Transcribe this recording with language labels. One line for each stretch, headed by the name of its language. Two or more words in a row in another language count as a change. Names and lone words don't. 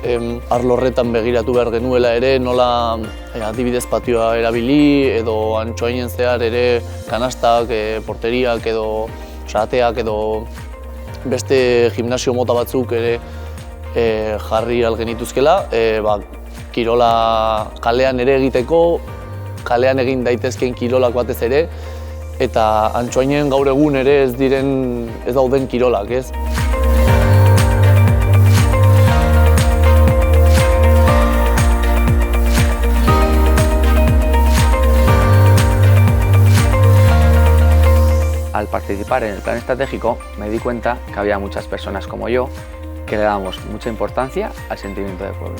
Basque: Arlo horretan begiratu behar genuela ere nola adibidez patioa erabili edo Antsoainen zehar ere kanastak, porteriak edo ateak edo beste gimnasio mota batzuk ere jarri algenituzkela, kirola kalean ere egiteko, kalean egin daitezkeen kirolak batez ere, eta Antsoainen gaur egun ere ez dauden kirolak, ez?
Spanish: Al participar en el plan estratégico me di cuenta que había muchas personas como yo que le damos mucha importancia al sentimiento de pueblo.